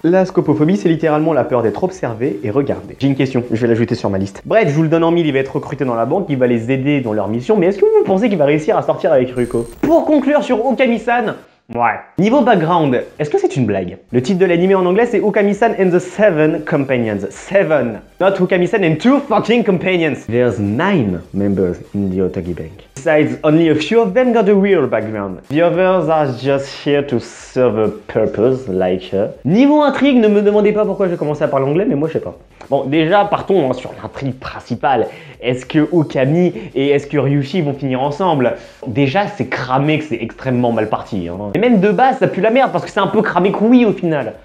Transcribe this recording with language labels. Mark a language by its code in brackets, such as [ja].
[fr] La scopophobie, c'est littéralement la peur d'être observé et regardé. J'ai une question, je vais l'ajouter sur ma liste. Bref, je vous le donne en mille, il va être recruté dans la banque, il va les aider dans leur mission, mais est-ce que vous pensez qu'il va réussir à sortir avec Ryuko? Pour conclure sur Okami-san, Ouais. Niveau background, est-ce que c'est une blague? Le titre de l'anime en anglais c'est Okami-san and the Seven Companions. [en] Seven. Not Okami-san and two fucking companions. There's 9 members in the Otogi Bank. Besides, only a few of them got a real background. The others are just here to serve a purpose, like her. [fr] Niveau intrigue, ne me demandez pas pourquoi j'ai commencé à parler anglais, mais moi je sais pas. Bon, déjà, partons sur l'intrigue principale. Est-ce que Okami et est-ce que Ryushi vont finir ensemble? Déjà, c'est cramé que c'est extrêmement mal parti. Hein. Et même de base, ça pue la merde parce que c'est un peu cramé que oui au final.